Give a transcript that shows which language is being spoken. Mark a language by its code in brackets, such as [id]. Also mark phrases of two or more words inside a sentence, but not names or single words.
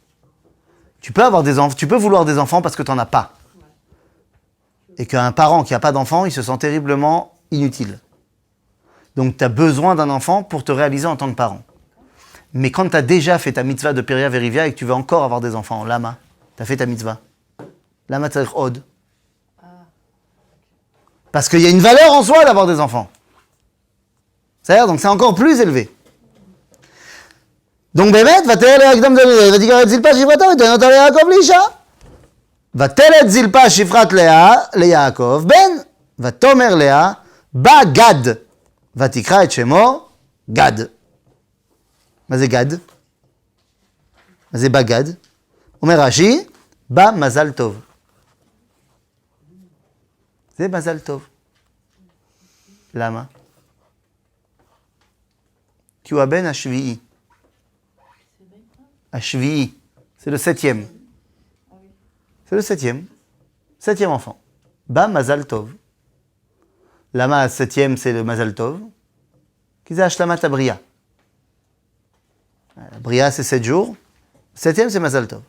[fr] Tu peux vouloir des enfants parce que tu n'en as pas. Et qu'un parent qui n'a pas d'enfant, il se sent terriblement inutile. Donc tu as besoin d'un enfant pour te réaliser en tant que parent. Mais quand tu as déjà fait ta mitzvah de [he] פריה ורביה [fr] et que tu veux encore avoir des enfants, lama, tu as fait ta mitzvah. [he] למה צריך עוד. [fr] Parce qu'il y a une valeur en soi d'avoir des enfants. C'est-à-dire, donc c'est encore plus élevé. Donc, [he] באמת, ותלד הקדם דוד, ותיקח את זלפה שפחתה ותיתן אותה ליעקב לאישה. ותלד זלפה שפחת לאה ליעקב בן, ותאמר לאה, בא גד, ותקרא את שמו גד. מה זה גד? מה זה בא גד? אומר רש"י, בא מזל טוב. זה מזל טוב. למה? כי הוא הבן השביעי. השביעי, [fr] c'est le 7e. C'est le 7e. 7e enfant. [he] בא מזל טוב. [fr] Lama 7e, c'est le [he] מזל טוב. [fr] Qui c'est [he] השלמת בריאה. [fr] La Bria, c'est 7 jours. 7e, c'est [he] מזל טוב.